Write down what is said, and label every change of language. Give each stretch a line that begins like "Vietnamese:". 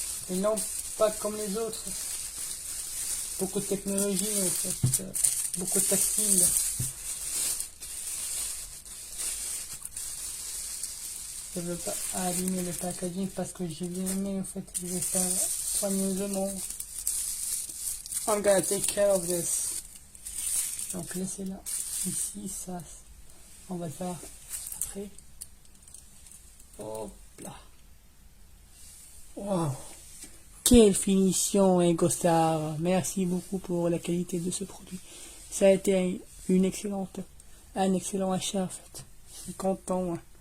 French: Et non pas comme les autres. Beaucoup de technologie, en fait. Beaucoup de tactile. Je ne veux pas abîmer le packaging parce que j'ai bien aimé, en fait. Je vais faire soigneusement.
English: I'm gonna take care of this.
French: Donc laissez-la ici, ça, on va le faire après. Hop là. Wow. Quelle finition, EgoStar. Merci beaucoup pour la qualité de ce produit. Ça a été un excellent achat, en fait. Je suis content.